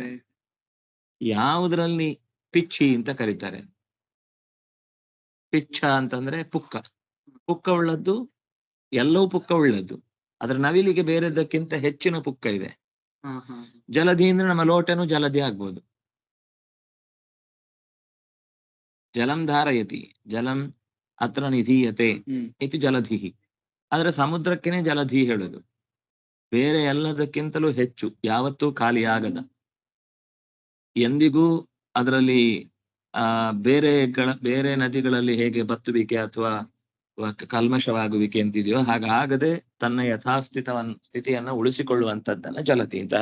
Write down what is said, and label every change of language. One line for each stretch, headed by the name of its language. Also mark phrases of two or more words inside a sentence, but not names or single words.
Kannada: ಯಾವುದ್ರಲ್ಲಿ ಪಿಚ್ಚಿ ಅಂತ ಕರೀತಾರೆ. ಪಿಚ್ಚ ಅಂತಂದ್ರೆ ಪುಕ್ಕ ಉಳ್ಳದ್ದು, ಎಲ್ಲವೂ ಪುಕ್ಕ ಉಳ್ಳದ್ದು. ಅದ್ರ ನವಿಲಿಗೆ ಬೇರೆದಕ್ಕಿಂತ ಹೆಚ್ಚಿನ ಪುಕ್ಕ ಇದೆ. ಜಲಧಿ ಅಂದ್ರೆ ನಮ್ಮ ಲೋಟನು ಜಲಧಿ ಆಗ್ಬೋದು.
Sanskrit: ಜಲಂ ಧಾರಯತಿ, ಜಲಂ ಅತ್ರ ನಿಧೀಯತೆ ಇತಿ ಜಲಧಿಹಿ.
Kannada: ಆದ್ರೆ ಸಮುದ್ರಕ್ಕೇನೆ ಜಲಧಿ ಹೇಳುದು. ಬೇರೆ ಎಲ್ಲದಕ್ಕಿಂತಲೂ ಹೆಚ್ಚು, ಯಾವತ್ತೂ ಖಾಲಿಯಾಗದ. ಎಂದಿಗೂ ಅದರಲ್ಲಿ ಬೇರೆ ನದಿಗಳಲ್ಲಿ ಹೇಗೆ ಬತ್ತುವಿಕೆ ಅಥವಾ ಕಲ್ಮಶವಾಗುವಿಕೆ ಅಂತಿದೆಯೋ ಹಾಗಾಗದೆ ತನ್ನ ಸ್ಥಿತಿಯನ್ನ ಉಳಿಸಿಕೊಳ್ಳುವಂತದ್ದನ್ನ ಜಲಧಿ ಅಂತ.